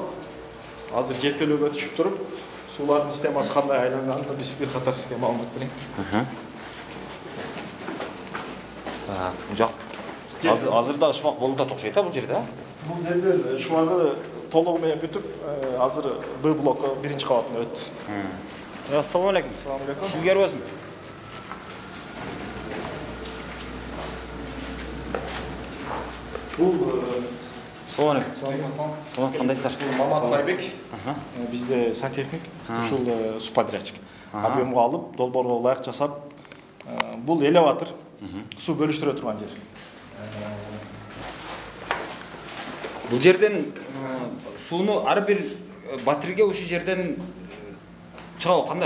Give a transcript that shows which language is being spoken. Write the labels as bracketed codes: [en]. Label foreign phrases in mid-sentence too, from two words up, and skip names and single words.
[ky] Азыр жектелүүгө түшүп туруп, суулардын системасы кандай айланганын биз бир катар сизге маалымат берейин. Так, азыр дагы шумак болуп атат окшойт бул жерде. Бул жерде шумагы толугу менен бүтүп, азыр Б-блоку биринчи кабатына өттү. Ассалому алейкум. [uz] Assalomu alaykum. Sizga bo'lsin. [ky] Бул [uz] Assalomu alaykum. [ky] Саламат, кандайсыздар? Мамат Байбек. Бизде сантехник, ушул субподрядчик. Объемго алып, долбоорго ылайык жасап, бул элеватор, суу бөлүштүрө турган жер. Бул жерден сууну ар бир батирге ушул жерден чыгабы кандай?